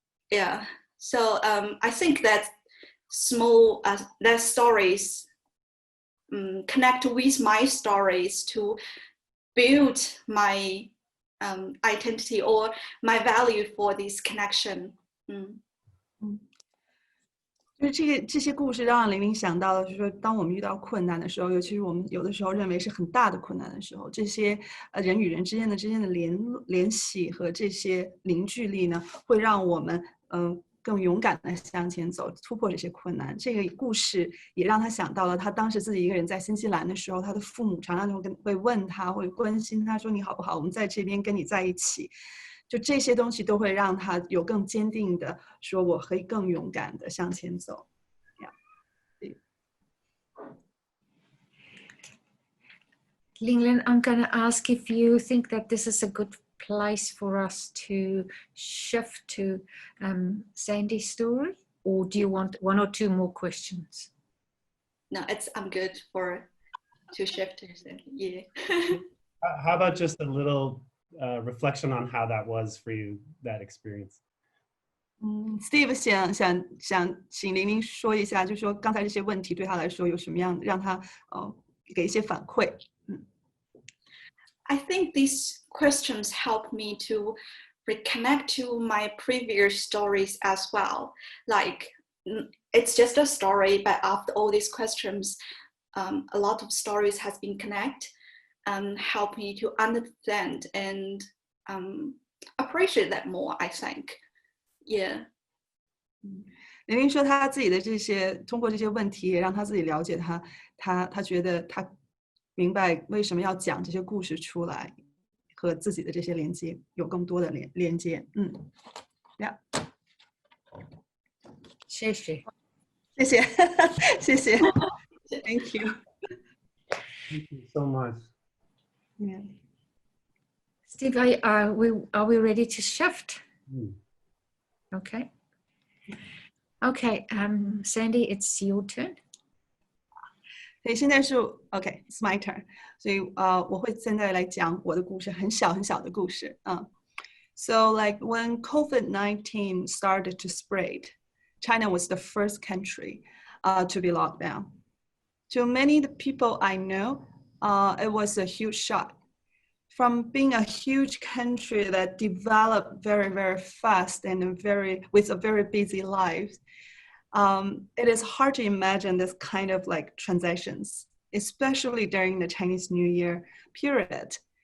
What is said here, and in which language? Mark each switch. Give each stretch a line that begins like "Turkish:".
English: Yeah, so I think that small that stories connect with my stories to build my identity or my value for this connection.
Chinese: 就是这些故事让雷云想到了，就是说，当我们遇到困难的时候，尤其是我们有的时候认为是很大的困难的时候，这些人与人之间的联系和这些凝聚力呢，会让我们更勇敢的向前走，突破这些困难。这个故事也让他想到了他当时自己一个人在新西兰的时候，他的父母常常就会问他，会关心他说：“你好不好？我们在这边跟你在一起。” 就这些东西都会让他有更坚定的说，我可以更勇敢的向前走。
English: Linglin, I'm going to ask if you think that this is a good place for us to shift to Sandy's story, or do you want 1 or 2 more questions? No, I'm good to shift to Sandy. Yeah. How about just a little reflection on how that was for you, that experience?
Chinese: Steve 想请玲玲说一下，就是说刚才这些问题对他来说有什么样，让他给一些反馈。
English: I think these questions help me to reconnect to my previous stories as well. Like, it's just a story, but after all these questions, a lot of stories has been connected and help me to understand and appreciate that more, I think. Yeah.
Chinese: 玲玲说她自己的这些，通过这些问题，也让她自己了解她觉得她明白为什么要讲这些故事出来，和自己的这些连接有更多的连接。
English: Yeah.
Chinese: 谢谢。谢谢，谢谢。
English: Thank you. Thank you so much. Yeah. Steve, are we ready to shift? Okay. Okay, Sandy, it's your turn.
Chinese: 所以现在是
English: OK，it's my turn。
Chinese: 所以我会现在来讲我的故事，很小很小的故事。
English: So like when COVID-19 started to spread, China was the first country to be locked down. To many of the people I know, it was a huge shock. From being a huge country that developed very, very fast and with a very busy life, it is hard to imagine this kind of like transactions, especially during the Chinese New Year period.